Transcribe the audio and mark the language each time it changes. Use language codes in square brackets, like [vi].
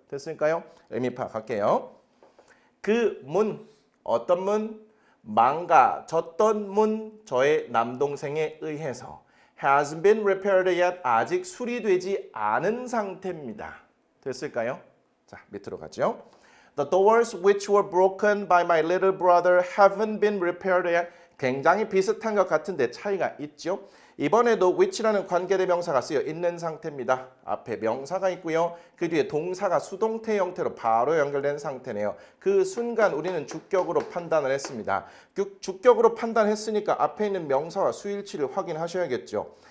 [ko] 됐을까요? 의미 파악할게요. 그 문, 어떤 문? 망가졌던 문 저의 남동생에 의해서 [en] has been repaired yet [ko] 아직 수리되지 않은 상태입니다. 됐을까요? 자, 밑으로 가죠. [en] The doors which were broken by my little brother haven't been repaired yet. [ko] 굉장히 비슷한 것 같은데 차이가 있죠. 이번에도 which라는 관계대명사가 쓰여 있는 상태입니다. 앞에 명사가 있고요. 그 뒤에 동사가 수동태 형태로 바로 연결된 상태네요. 그 순간 우리는 주격으로 판단을 했습니다. 주격으로 판단했으니까 앞에 있는 명사와 수일치를 확인하셔야겠죠.